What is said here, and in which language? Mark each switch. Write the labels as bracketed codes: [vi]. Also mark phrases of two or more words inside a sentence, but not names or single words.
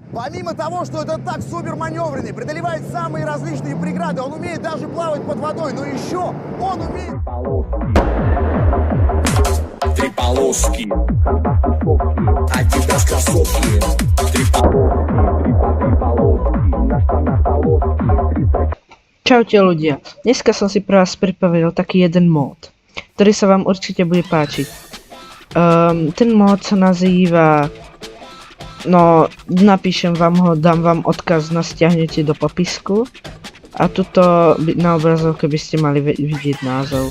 [ru] Помимо того, что это так супер маневренный, преодолевает самые различные преграды, он умеет даже плавать под водой, но еще он умеет... Три полоски, Adidas кроссовки, три полоски, на штанах полоски, [sk] Čaute ľudia, dneska som si pre vás pripravil taký jeden mod, ktorý sa vám určite bude páčiť. Ten mod sa nazýva, no napíšem vám ho, dám vám odkaz na stiahnete do popisku a tuto na obrazovke by ste mali vidieť názov.